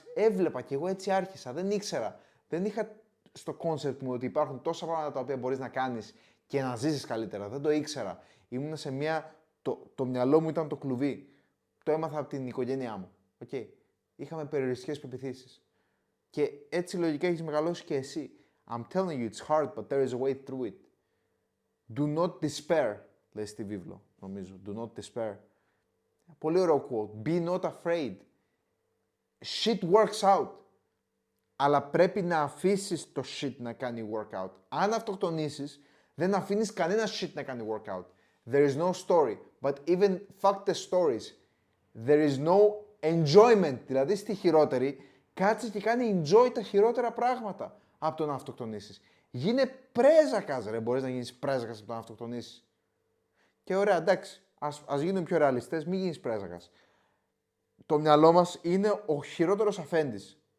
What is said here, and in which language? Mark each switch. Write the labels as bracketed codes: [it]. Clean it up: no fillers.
[el] Έβλεπα και εγώ έτσι άρχισα. Δεν ήξερα. Δεν είχα στο concept μου ότι υπάρχουν τόσα πράγματα τα οποία μπορείς να κάνεις και να ζήσεις καλύτερα. Δεν το ήξερα. Ήμουν σε μια. Το μυαλό μου ήταν το κλουβί. Το έμαθα από την οικογένειά μου. Okay. Είχαμε περιοριστικές πεποιθήσεις. Και έτσι λογικά έχεις μεγαλώσει και εσύ. [en] I'm telling you, it's hard, but there is a way through it. Do not despair, [el] λέει στη βίβλο, νομίζω. [en] Do not despair. [el] Πολύ ωραίο [en] quote. Be not afraid. Shit works out. [el] Αλλά πρέπει να αφήσεις το shit να κάνει workout. Αν αυτοκτονήσεις, δεν αφήνεις κανένα shit να κάνει workout. [en] There is no story. But even fuck the stories. There is no enjoyment. [el] Δηλαδή στη χειρότερη, κάτσε και κάνει enjoy τα χειρότερα πράγματα από το να αυτοκτονήσεις. Γίνε πρέζακας, ρε. Μπορείς να γίνεις πρέζακας από το να αυτοκτονήσεις. Και ωραία, εντάξει. Ας γίνουμε πιο ρεαλιστές, μην γίνεις πρέζακας. Το μυαλό μας είναι ο χειρότερος αφέντης.